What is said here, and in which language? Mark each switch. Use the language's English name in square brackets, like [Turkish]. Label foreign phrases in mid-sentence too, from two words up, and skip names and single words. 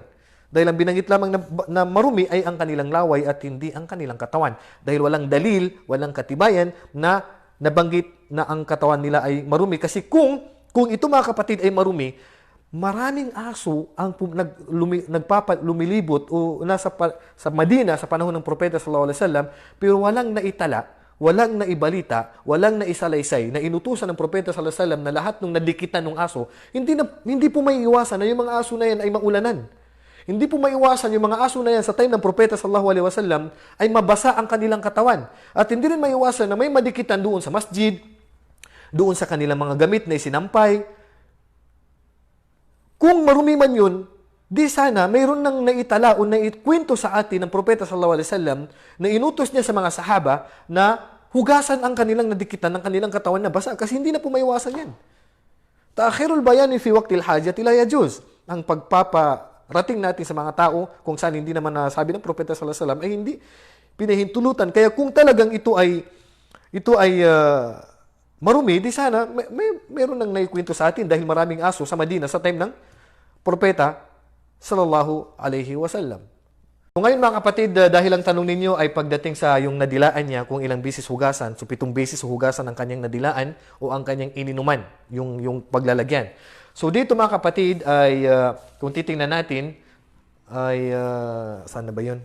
[Filipino] Dahil ang binanggit lamang na marumi ay ang kanilang laway at hindi ang kanilang katawan. Dahil walang dalil, walang katibayan na nabanggit na ang katawan nila ay marumi. Kasi kung ito mga kapatid ay marumi, maraming aso ang lumilibot o sa Madina sa panahon ng Propeta [Arabic] صلى الله عليه وسلم, [Filipino] pero walang naitala, walang naibalita, walang naisalaysay na inutusan ng Propeta [Arabic] صلى الله عليه وسلم [Filipino] na lahat ng nadikitan ng aso, hindi po may iwasan na yung mga aso na yan ay maulanan. Hindi po maiwasan yung mga aso na yan sa time ng Propeta [Arabic] صلى الله عليه وسلم [Filipino] ay mabasa ang kanilang katawan. At hindi rin maiwasan na may madikitan doon sa masjid, doon sa kanilang mga gamit na isinampay. Kung marumi man yun, di sana mayroon nang naitala o naikwento sa atin ng Propeta [Arabic] صلى الله عليه وسلم [Filipino] na inutos niya sa mga sahaba na hugasan ang kanilang nadikitan ng kanilang katawan na basa kasi hindi na po maiwasan yan. [Arabic] تأخير البيان في وقت الحاجة لا يجوز. [Filipino] Ang pagpaparating natin sa mga tao kung saan hindi naman nasabi ng Propeta [Arabic] صلى الله عليه وسلم [Filipino] ay hindi pinahintulutan. Kaya kung talagang ito ay marumi, di sana mayroon nang naikwento sa atin dahil maraming aso sa Madina sa time ng Propeta [Arabic] صلى الله عليه وسلم. [Filipino] So ngayon mga kapatid, dahil ang tanong ninyo ay pagdating sa yung nadilaan niya kung ilang beses hugasan, so 7 beses hugasan ang kanyang nadilaan o ang kanyang ininuman, yung paglalagyan. So dito mga kapatid ay kung titingnan natin ay saan na ba yun?